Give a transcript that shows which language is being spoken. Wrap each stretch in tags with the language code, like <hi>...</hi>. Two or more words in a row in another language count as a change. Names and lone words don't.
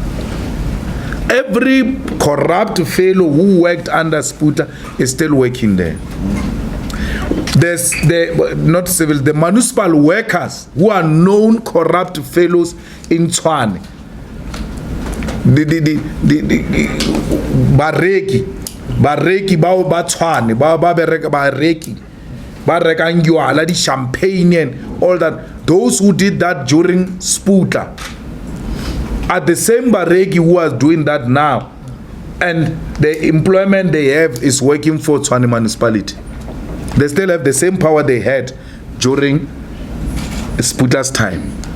<en>Every corrupt fellow who worked under Sputla is still working there. There's the municipal workers who are known corrupt fellows in Tshwane.</en> <nso>The bareki bao ba Tshwane, ba bereka bareki, ba reka ngyala di champagne</nso> <en>and all that. Those who did that during Sputla are the same bareki who are doing that now, and the employment they have is working for Tshwane municipality. They still have the same power they had during Sputla's time.</en>